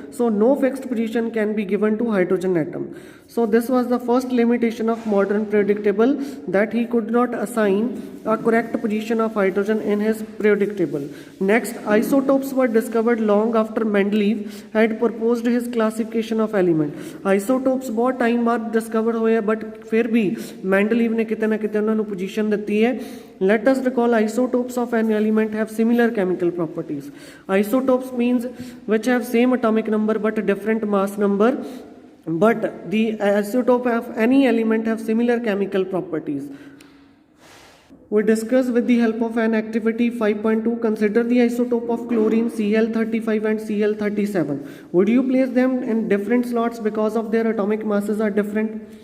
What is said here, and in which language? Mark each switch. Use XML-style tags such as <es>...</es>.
<en>So no fixed position can be given to hydrogen atom. So this was the first limitation of modern periodic table, that he could not assign a correct position of hydrogen in his periodic table. Next, isotopes were discovered long after Mendeleev had proposed his classification of element.</en> <hi>Isotopes बहुत time बाद discover हुए, but फिर भी Mendeleev ने कितने ना कितने उन्होंने पोजीशन दी है.</hi> <en>Let us recall isotopes of an element have similar chemical properties. Isotopes means which have same atomic number but different mass number, but the isotope of any element have similar chemical properties. We discuss with the help of an activity 5.2. Consider the isotope of chlorine Cl35 and Cl37. Would you place them in different slots because of their atomic masses are different?</en>